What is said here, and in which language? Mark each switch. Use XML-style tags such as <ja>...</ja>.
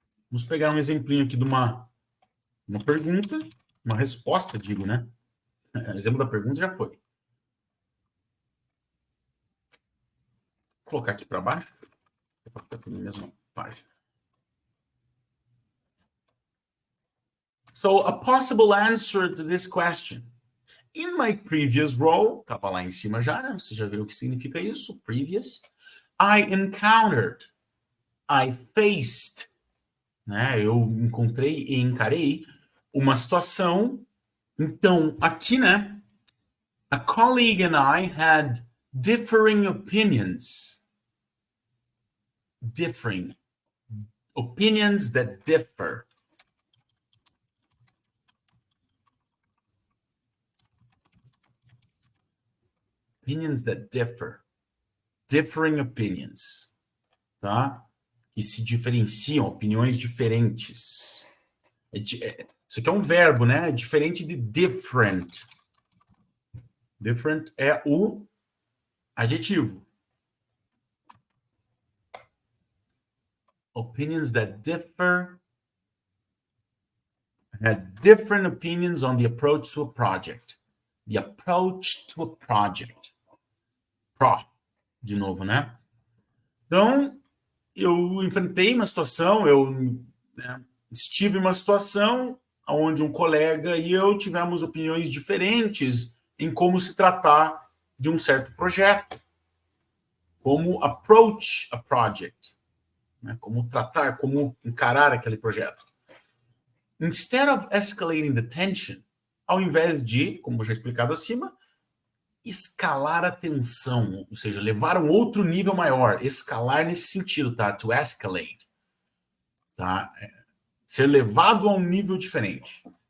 <pt>Vamos pegar um exemplinho aqui de uma pergunta, uma resposta, digo, né? O exemplo da pergunta já foi. Vou colocar aqui para baixo, para ficar tudo na mesma página.</pt> <en>So, a possible answer to this question. In my previous role,</en> <pt>estava lá em cima já, né? Você já viu o que significa isso?</pt> <en>Previous. I encountered, I faced, né?</en> <pt>Eu encontrei e encarei uma situação. Então, aqui, né?</pt> <en>A colleague and I had differing opinions. Differing. Opinions that differ. Opinions that differ. Differing opinions. Tá?</en> <pt>Que se diferenciam, opiniões diferentes. Isso aqui é um verbo, né? Diferente de different. Different é o adjetivo.</pt> <en>Opinions that differ. Had different opinions on the approach to a project. The approach to a project.</en> <pt>Pro, de novo, né? Então, eu enfrentei uma situação, estive em uma situação onde um colega e eu tivemos opiniões diferentes em como se tratar de um certo projeto.</pt> <en>Como approach a project.</en> <pt>Né? Como tratar, como encarar aquele projeto.</pt> <en>Instead of escalating the tension,</en> <pt>ao invés de, como já explicado acima, escalar a tensão, ou seja, levar a um outro nível maior, escalar nesse sentido, tá? To escalate, tá? Ser levado a um nível diferente.</pt>